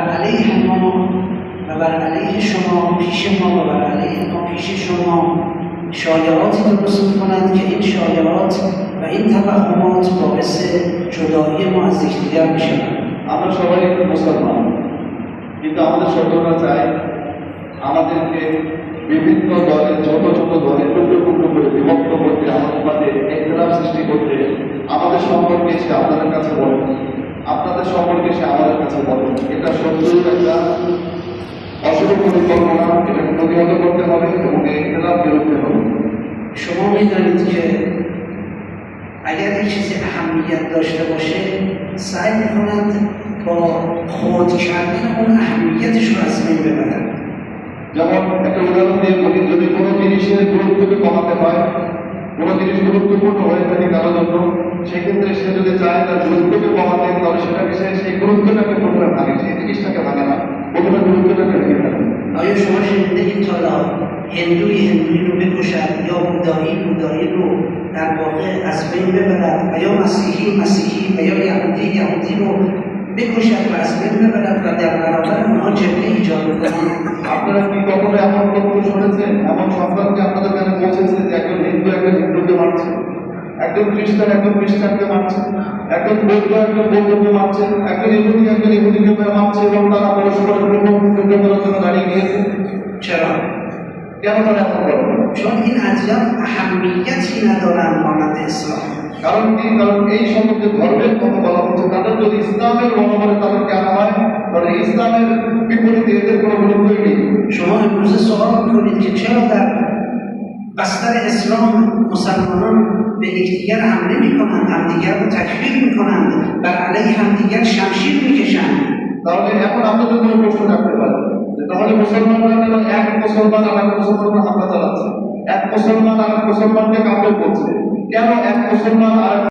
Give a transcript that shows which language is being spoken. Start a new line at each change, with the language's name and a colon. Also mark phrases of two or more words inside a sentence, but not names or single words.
Persian: علیه ما و بر علیه شما، پیش ما و بر علیه ما پیش شما شایعاتی درست می‌کنند که این شایعات و این توهمات باعث جدایی ما از یکدیگر می‌شوند।
Bangla: আমরা সবাই মুসলমান, কিন্তু আমাদের সকলরা চায় আমাদেরকে বিভিন্ন দলে ছোট ছোট দলে টুকরো টুকরো করে বিভক্ত করতে, আমাদের মাঝে ইখতিলাফ সৃষ্টি করতে, আমাদের সম্পর্কে এসে আপনাদের কাছে বলেন, আপনাদের সম্পর্কে এসে আমাদের কাছে বলেন। এটা সত্যই একটা অশুভ পরিকল্পনা, এটাকে প্রতিহত করতে হবে এবং এই ইখতিলাফ বিরুদ্ধে হবে।
Persian: شما می‌دانید که اگر یک چیزی اهمیت داشته باشه سعی می‌کنند با خود کردن اون اهمیتش رو از بین ببرن।
Bangla: যেমন একটা উদাহরণ দিয়ে বলি, যদি কোনো জিনিসের গুরুত্বকে কমাতে হয়, কোনো জিনিস গুরুত্বপূর্ণ হয়ে থাকে কারোর জন্য, সেক্ষেত্রে সে যদি চায় তার গুরুত্বকে কমাতে, তাহলে সেটাকে সেই গুরুত্বটাকে প্রথমে ভাঙে, সেই জিনিসটাকে ভাঙে না, প্রথমে গুরুত্বটাকে ভেঙে ফেলে।
Persian: آیا شما شنیدید تا حالا هندوی رو بکشد یا بودایی رو در واقع از بین ببرد و یا مسیحی و یا یهودی رو بکشد و از بین ببرد و در برابر اونها جبهه ایجاد کنند؟
Bangla: আপনারা কি কখনো এমন খবর শুনেছেন, এমন সংবাদ কি আপনাদের কাছে পৌঁছেছে যে একজন হিন্দুকে মারছে, একজন খ্রিস্টানকে মারছে, একজন বৌদ্ধকে মারছে, একজন ইহুদিকে মারছে এবং তারা পরস্পরের যুদ্ধ করার জন্য দাঁড়িয়ে গিয়েছে?
Persian: چرا؟
Bangla: কেন তারা এমন করে?
Persian: چون این ادیان اهمیتی ندارند مانند اسلام।
Bangla: কারণ কি? কারণ এই সমস্ত ধর্মের কথা বলা হচ্ছে, তাদের যদি ইসলামের মনোবলে তাদেরকে আনা হয়, তাহলে ইসলামের বিপরীতে এদের কোনো গুরুত্বই নেই।
Persian: شما امروز سوال میکنید که چرا در بستر اسلام مسلمانان به یکدیگر حمله میکنند، همدیگر رو تکفیر میکنند، بر علیه همدیگر شمشیر میکشند؟
Bangla: তাহলে এখন আপনাদের কোনো প্রশ্ন রাখতে পারেন যে তাহলে মুসলমানরা কেন এক মুসলমান আর এক মুসলমানকে হামলা চালাচ্ছে, এক মুসলমান আর এক মুসলমানকে কাফের করছে, কেন এক মুসলমান আর